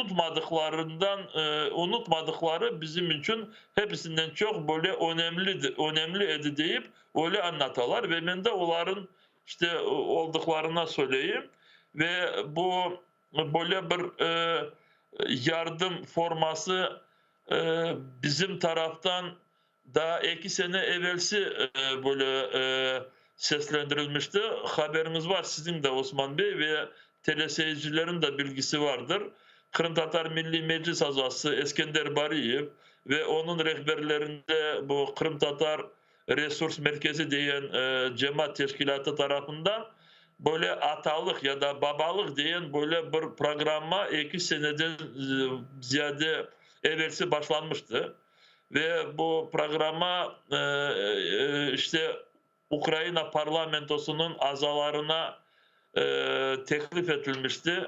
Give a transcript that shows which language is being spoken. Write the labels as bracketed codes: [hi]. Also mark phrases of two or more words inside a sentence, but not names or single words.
[crh] unutmadıkları bizim için hepsinden çok böyle önemli edi deyip öyle anlatarlar ve ben de onların işte olduklarına söyleyeyim ve bu böyle bir yardım forması bizim taraftan daha 2 sene evvelsi böyle seslendirilmişti. Haberiniz var sizin de Osman Bey ve teleseyircilerin de bilgisi vardır. Kırım Tatar Milli Meclis Azası Eskender Bariyev ve onun rehberlerinde bu Kırım Tatar Resurs Merkezi diyen cemaat teşkilatı tarafından böyle atalık ya da babalık diyen böyle bir programa 2 seneden ziyade evvelsi başlanmıştı. Ve bu programa işte Ukrayna parlamentosunun azalarına teklif edilmişti.